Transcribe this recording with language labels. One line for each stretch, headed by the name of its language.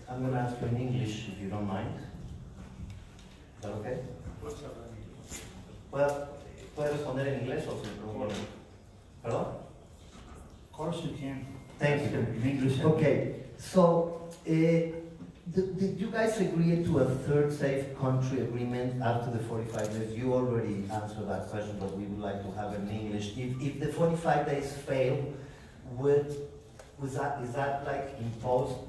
English: I'm going to ask you in English, if you don't mind. Is that okay?
Spanish: ¿Puede responder en inglés o se pregunta? ¿Perdón?
English: Of course you can. Thank you. In English. Okay, so did you guys agree to a third safe country agreement after the 45 days? You already answered that question, but we would like to have it in English. If the 45 days fail, is that like imposed?